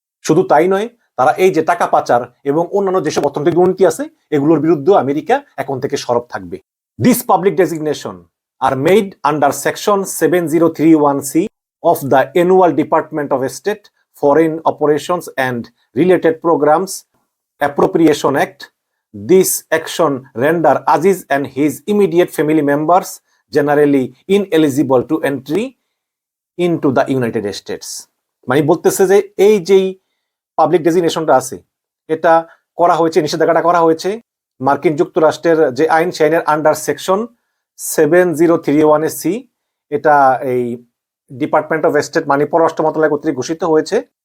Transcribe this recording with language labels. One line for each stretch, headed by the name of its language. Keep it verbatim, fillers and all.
Bangla: শুধু তাই নয়, তারা এই যে টাকা পাচার এবং অন্যান্য যেসব অর্থনৈতিক দুর্নীতি আছে এগুলোর বিরুদ্ধেও আমেরিকা এখন থেকে সরব থাকবে।
English: This public designation are made under section seven zero three one C of the annual department of state foreign operations and related programs appropriation act. This action render Aziz and his immediate family members generally ineligible to entry into the United States.
Bangla: মানে বলতেছে যে এই যেই public ডেজিগনেশনটা আছে এটা করা হয়েছে, নিষেধাজ্ঞাটা করা হয়েছে মার্কিন যুক্তরাষ্ট্রের যে আইন সেই আইনের under section seven zero three one A C, এটা এই ডিপার্টমেন্ট অফ স্টেট মানে পররাষ্ট্র মন্ত্রণালয় কর্তৃক ঘোষিত হয়েছে।